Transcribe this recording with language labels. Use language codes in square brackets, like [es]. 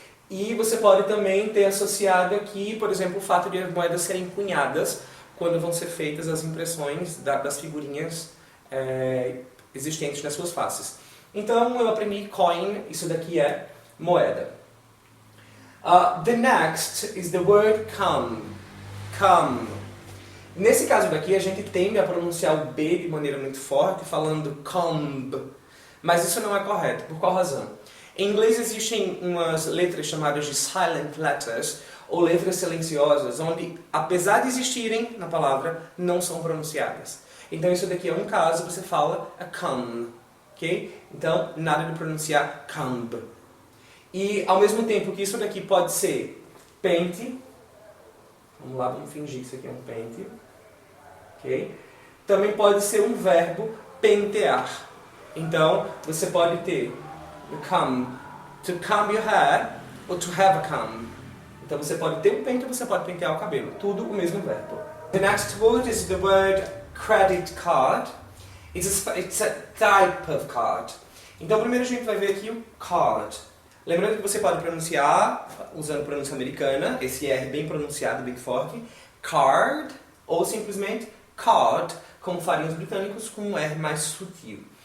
[pt] E você pode também ter associado aqui, por exemplo, o fato de as moedas serem cunhadas quando vão ser feitas as impressões das figurinhas existentes nas suas faces. Então eu aprendi coin, isso daqui é moeda. [en] The next is the word come. Come. [pt] Nesse caso daqui, a gente tende a pronunciar o B de maneira muito forte, falando comb. Mas isso não é correto. Por qual razão? Em inglês existem umas letras chamadas de silent letters, ou letras silenciosas, onde, apesar de existirem na palavra, não são pronunciadas. Então isso daqui é um caso, você fala a come. Okay? Então, nada de pronunciar comb. E, ao mesmo tempo que isso daqui pode ser pente. Vamos lá, vamos fingir que isso aqui é um pente. Okay? Também pode ser um verbo pentear. Então, você pode ter come, [en] to comb your hair, [pt] ou [en] to have a comb. [pt] Então, você pode ter um pente ou você pode pentear o cabelo. Tudo o mesmo verbo. [en] The next word is the word credit card. It's a type of card. [pt] Então, primeiro a gente vai ver aqui o card. Lembrando que você pode pronunciar, usando pronúncia americana, esse R bem pronunciado, bem forte, card, ou simplesmente card, como fariam os britânicos, com um R mais sutil.